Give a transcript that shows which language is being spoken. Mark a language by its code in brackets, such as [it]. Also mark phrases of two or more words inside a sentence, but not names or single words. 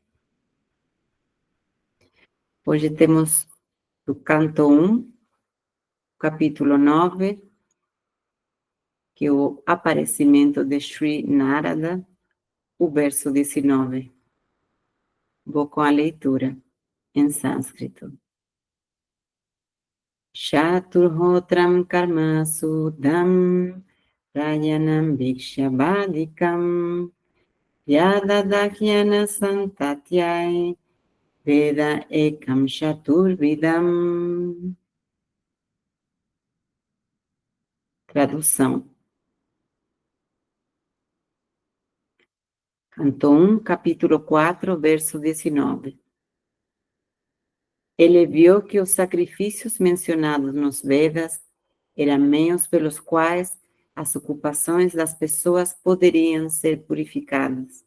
[pt] Hoje temos do canto 1, capítulo 9, que é o aparecimento de Sri Narada, o verso 19. Vou com a leitura em sânscrito. [sa] Chaturhotram karma sudam rayanam bhikshabadikam yadadakyana santatyai veda ekam chaturvidam. [pt] Tradução. Canto 1, capítulo 4, verso 19. Ele viu que os sacrifícios mencionados nos Vedas eram meios pelos quais as ocupações das pessoas poderiam ser purificadas.